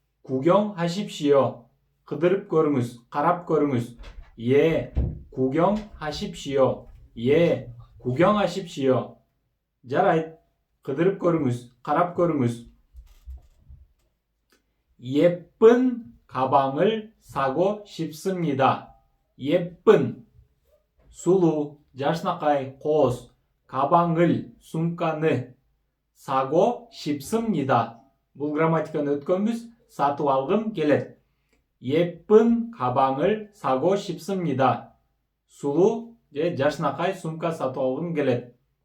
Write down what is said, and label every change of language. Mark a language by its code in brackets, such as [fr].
[ko] 구경하십시오. [ky] кыдырып көрүңүз, карап көрүңүз. [ko] 예, 구경하십시오. 예, 구경하십시오. жарайт. [ky] кыдырып көрүңүз, карап көрүңүz. [ko] 예쁜 가방을 사고 싶습니다. [ky] 예쁜, сулуу, жашнакай, кооз. [ko] 가방을, сумканы. 사고 싶습니다. [ky] бул грамматиканы өткөнбүз. сатып алгым келет. [ko] 예쁜 가방을 사고 싶습니다. [ky] сулуу же жашнакай сумка сатып алгым келет.